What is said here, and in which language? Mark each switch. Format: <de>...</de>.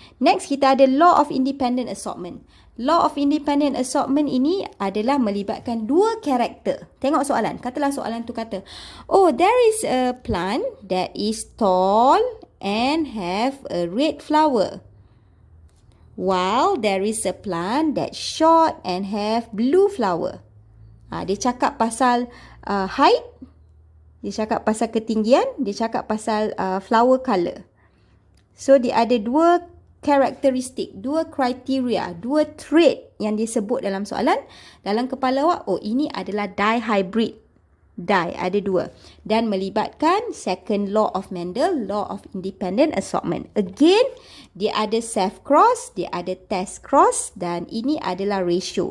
<ms>Next, kita ada law of independent assortment. Law of independent assortment ini adalah melibatkan dua karakter. Tengok soalan. Katalah soalan tu kata, oh,</ms> <en>there is a plant that is tall and have a red flower. While there is a plant that's short and have blue flower.</en> <ms>Dia cakap pasal height, dia cakap pasal ketinggian, dia cakap pasal flower colour. So, dia ada dua karakteristik, dua kriteria, dua trait yang disebut dalam soalan. Dalam kepala awak, oh ini adalah dihybrid. Ada dua. Dan melibatkan second law of Mendel, law of independent assortment. Again, dia ada self cross, dia ada test cross dan ini adalah ratio.</ms>